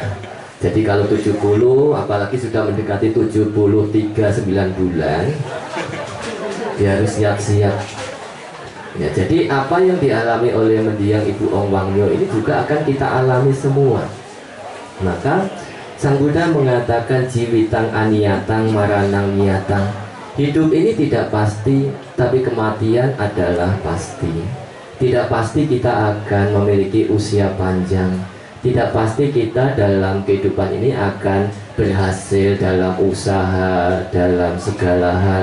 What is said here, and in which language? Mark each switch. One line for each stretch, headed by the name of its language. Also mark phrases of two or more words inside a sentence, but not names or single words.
Indonesian: Jadi kalau 70 apalagi sudah mendekati 73 9 bulan ya harus siap-siap. Ya, jadi apa yang dialami oleh mendiang Ibu Ongwangmyo ini juga akan kita alami semua. Maka Sang Buddha mengatakan
Pali: jiwitang aniyatang maranang niyatang.
Indonesian: Hidup ini tidak pasti, tapi kematian adalah pasti. Tidak pasti kita akan memiliki usia panjang. Tidak pasti kita dalam kehidupan ini akan berhasil dalam usaha, dalam segala hal.